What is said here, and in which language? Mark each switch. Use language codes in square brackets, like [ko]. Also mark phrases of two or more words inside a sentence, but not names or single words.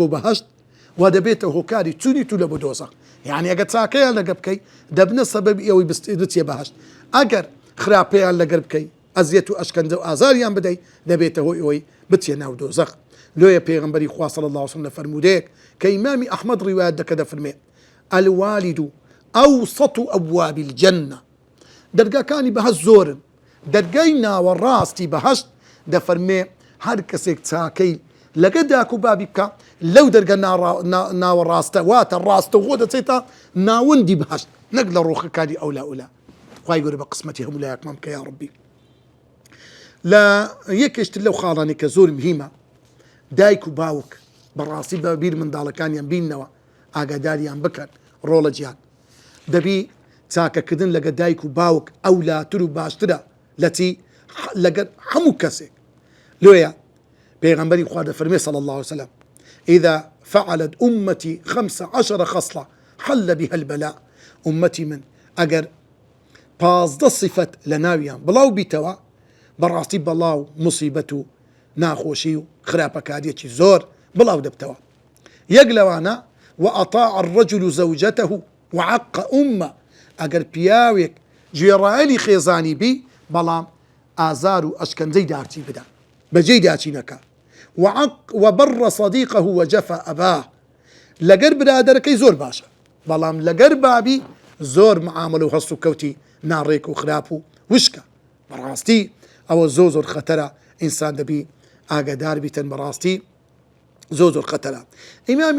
[ckb] بەهەشت و دەبێتە هۆکاری چوونی تو لە بۆ دۆزەخ یعنی ئەگە چاکەیان لەگە بکەی دەبنە سەبەبی ئەوەی بچێ بەهەشت ئەگەر خراپەیان لەگەر بکەی ئەزیەت و ئەشکەنجە و ئازاریان بدەیت دەبێتە هۆی ئەوەی بچێ ناو دۆزەخ لۆیە پێغەمبەری خوا [ar] صلی الله عليه وسلم [ckb] لە فەرمودەیەک کە ئیمامی ئەحمەد ڕیوایەت دەکە دەفەرمێ [ar] الوالد أوسط أبواب الجنة [ckb] دەرگاکانی بەهەشت زۆرن دەرگای ناوەڕاستی بەهەشت دەفەرمێ هەر کەسێک چاکەی لەگە داک و بابی بکە لەو دەرگە ناوەڕاستە واتە ڕاستە خۆ دەچێتە ناوەندی بەهەشت نەک لە ڕۆخەکانی ئەولا ئەولا خوای گەورە بە قسمەتی هەموو لایەکمان بکە یا ڕەبی لە یەکێشتر لەو خاڵانی کە زۆر مهمە دایک و باوک بەڕاستی بە بیر منداڵەکانیان بینەوە ئاگاداریان بکەن ڕۆڵە گیان دەبی چاکەکردن لەگە دایک و باوک ئەولاتر و باشترە لەچی لەگەر هەموو کەسێک لۆیە پێغەمبەری خوا دەفەرمێ [ar] صلی الله عليه وسلم إذا فعلت أمتي 15 خصلة حل بها البلاء أمتي من [ckb] ئەگەر 15 صفەت لە ناویان بڵاو بیتەوە بەڕاستی بەڵاو موسیبەت و ناخۆشی و خراپەکاریەکی زۆر بڵاو دەبتەوە یەک لەوانە [ar] وأطاع الرجل زوجته وعق أمه [ckb] ئەگەر پیاوێک گوێڕایەلی خێزانی بی بەڵام ئازار و ئەشکەنجەی دارچی بدە بەجێی داچینەکە [ar] وبر صديقه وجفا أباه [ckb] لەگەر برادەرەکەی زۆر باشە بەڵام لەگەر بابی زۆر معاملە و هەست و کەوتی ناڕێک و خراپ و وشکە بەڕاستی ئەوە زۆر خەتەرە ئینسان دەبی ئاگادار بیتن بەڕاستی زۆر خەتەرە ئیمامی